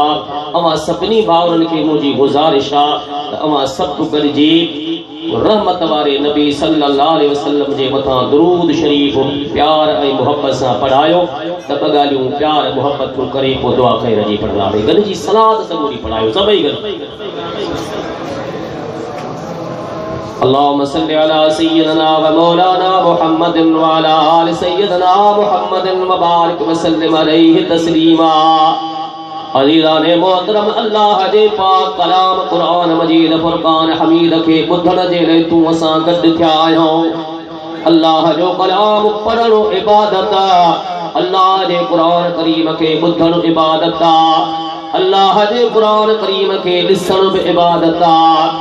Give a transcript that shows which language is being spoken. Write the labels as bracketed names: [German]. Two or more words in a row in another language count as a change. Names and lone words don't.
[Sindhi] अवां सभिनी भाउरनि खे मुंहिंजी गुज़ारिश आहे त अवां सभु गॾिजी रहमत वारे नबी [Arabic] صلى الله عليه وسلم [Sindhi] जे मथां दुरूद शरीफ प्यार ऐं मुहब्बत सां पढ़ायो त ॿ ॻाल्हियूं प्यार मुहब्बत करे पोइ दुआ ख़ैर जी पढ़ंदासीं। गॾिजी सलाद समूरी पढ़ायो सभई गॾु। [Arabic] اللهم صل على سيدنا و مولانا محمد و على آل سيدنا محمد و بارك و سلم عليه تسليما. [Sindhi] अज़ीज़ाने मोहतरम, अल्लाह जे पाक कलाम क़ुरान मजीद फुरकान हमीद खे ॿुधण जे लाइ तूं असां गॾु थिया आहियूं। अल्लाह जो कलाम पढ़णु इबादत आहे, अल्लाह जे क़ुरान करीम खे ॿुधणु इबादत आहे, अल्लाह जे क़ुरान करीम खे ॾिसणु बि इबादत आहे।